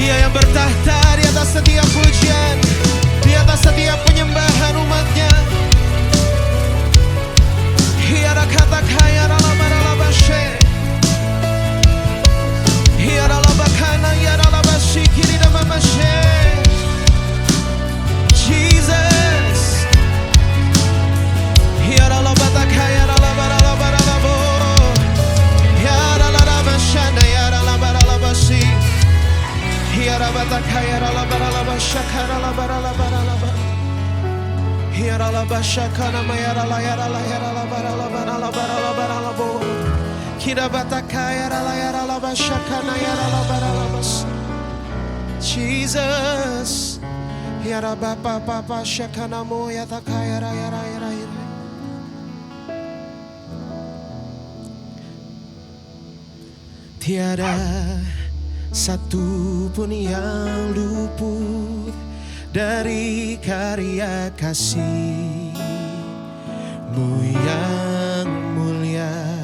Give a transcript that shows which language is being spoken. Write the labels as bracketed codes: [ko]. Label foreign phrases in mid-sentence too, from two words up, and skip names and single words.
[id] yang bertahta di atas setiap pujian, di atas setiap penyembahan umatnya. Hiara kata kaya dalam baralabashe, hiara labakana hiara labashiki di dalam mashe. [en] Jesus, hiara labata kaya dalam baralabaralabo, hiara labashana hiara labaralabasi, hiara bata kaya dalam baralabashakara labaralabaralaba. Hiara la bashakana mayara la yara la yara la bara la bara la bara la bara la bo. Kira bataka yara la yara la bashakana yara la bara la bas. Jesus, hiara bapa papa shakana mo yataka yara yara yara yara. [id] Tiada satu pun yang luput dari karya kasih-Mu yang mulia.